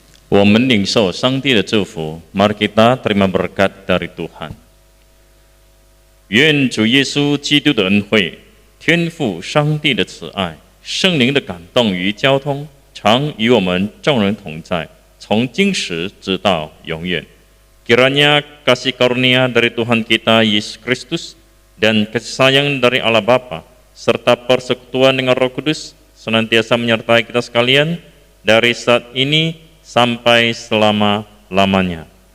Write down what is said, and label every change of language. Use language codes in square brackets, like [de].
[zh] 我们领受上帝的祝福， [id] mari kita terima berkat dari Tuhan。 [zh] 愿主耶稣基督的恩惠、天父上帝的慈爱、圣灵的感动与交通，常与我们众人同在，从今时直到永远。 [id] Kiranya kasih karunia dari Tuhan kita Yesus Kristus dan kasih sayang dari Allah Bapa serta persekutuan dengan Roh Kudus senantiasa menyertai kita sekalian dari saat ini sampai selama-lamanya.